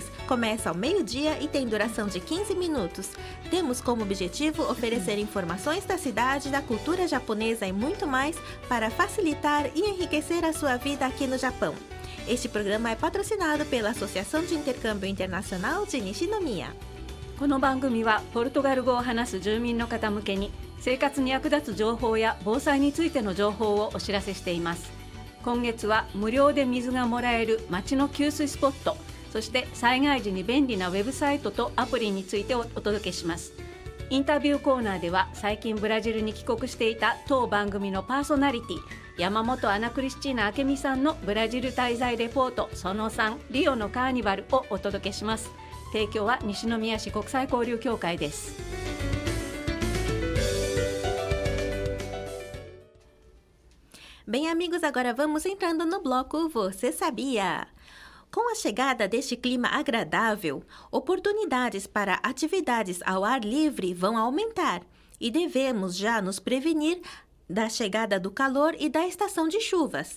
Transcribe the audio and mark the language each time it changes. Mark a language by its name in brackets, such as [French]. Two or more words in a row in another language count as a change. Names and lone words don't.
[Portuguese] Começa ao meio-dia e tem duração de 15 minutos. Temos como objetivo oferecer informações da cidade, da cultura japonesa e muito mais para facilitar e enriquecer a sua vida aqui no Japão. Este programa é patrocinado pela Associação de Intercâmbio Internacional de Nishinomiya. [Japanese] この番組はポルトガル語を話す住民の方向けに生活に役立つ情報や防災についての情報をお知らせしています。今月は無料で水がもらえる町の給水スポット、そして災害時に便利なウェブサイトとアプリについてお届けします。インタビューコーナーでは最近ブラジルに帰国していた当番組のパーソナリティ山本アナクリスチーナ明美さんのブラジル滞在レポートその3リオのカーニバルをお届けします。提供は西宮市国際交流協会です。 [Portuguese] Bem, amigos, agora vamos entrando no bloco Você Sabia? Com a chegada deste clima agradável, oportunidades para atividades ao ar livre vão aumentar e devemos já nos prevenir da chegada do calor e da estação de chuvas.